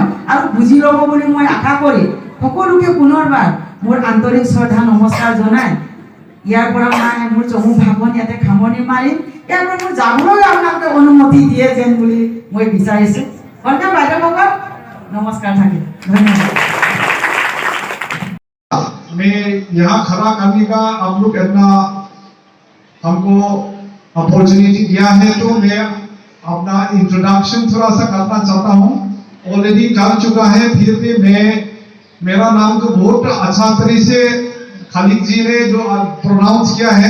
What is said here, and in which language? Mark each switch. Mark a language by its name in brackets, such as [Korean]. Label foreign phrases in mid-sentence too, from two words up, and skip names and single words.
[Assamese] আৰু বুজি ল'ব বুলি মই আশা কৰি সকলোকে পুনৰবাৰ মোৰ আন্তৰিক শ্ৰদ্ধা নমস্কাৰ জনাই ইয়াৰ পৰা মই মোৰ চমু ভাষণ ইয়াতে সামৰণি মাৰিম। ইয়াৰ পৰা মোৰ যাবলৈ আপোনালোকে অনুমতি দিয়ে যেন বুলি মই বিচাৰিছোঁ। হয়নে বাইদেউসকল? নমস্কাৰ থাকিল, ধন্যবাদ। [Hindi] मैं यहाँ खड़ा करने का आप लोग इतना हमको अपॉर्चुनिटी दिया है, तो मैं अपना इंट्रोडक्शन थोड़ा सा करना चाहता हूँ। ऑलरेडी कर चुका है, फिर भी मैं मेरा नाम तो बहुत अच्छा तरीके से खालिद जी ने जो प्रोनाउंस किया है।